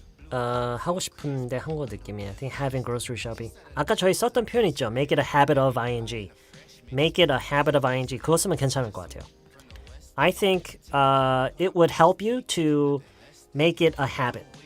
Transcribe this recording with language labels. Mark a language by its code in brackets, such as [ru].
[ko] 하고 싶은데 한 거 느낌이에요. [en] I think having grocery shopping. [ko] 아까 저희 썼던 표현 있죠. [en] Make it a habit of ing. Make it a habit of ing. [ko] 그거 쓰면 괜찮을 것 같아요. [en] I think it would help you to make it a habit.